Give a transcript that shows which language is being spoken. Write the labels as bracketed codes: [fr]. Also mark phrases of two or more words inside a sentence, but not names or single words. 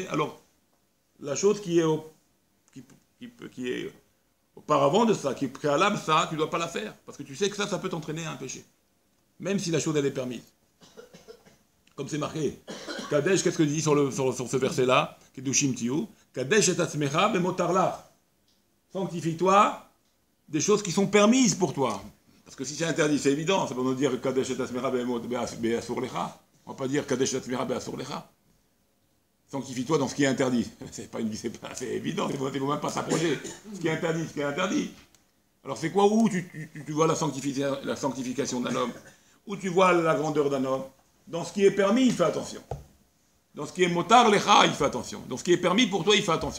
[fr] Alors, la chose qui est auparavant de ça, qui est préalable ça, tu ne dois pas la faire. Parce que tu sais que ça peut t'entraîner à un péché. Même si la chose, elle est permise. Comme c'est marqué. Kadesh, qu'est-ce que dit sur ce verset-là? [he] קדושים תהיו. קדש עצמך במותר לך. [fr] Sanctifie-toi des choses qui sont permises pour toi. Parce que si c'est interdit, c'est évident. Ça veut nous dire [he] קדש עצמך באסור לך. [fr] On ne va pas dire [he] קדש עצמך באסור לך. [fr] Sanctifie-toi dans ce qui est interdit. C'est évident, il ne faut même pas s'approcher. Ce qui est interdit, ce qui est interdit. Alors c'est quoi où tu vois la sanctification d'un homme? Où tu vois la grandeur d'un homme? Dans ce qui est permis, il fait attention. Dans ce qui est [he] מותר לך, [fr] il fait attention. Dans ce qui est permis pour toi, il fait attention.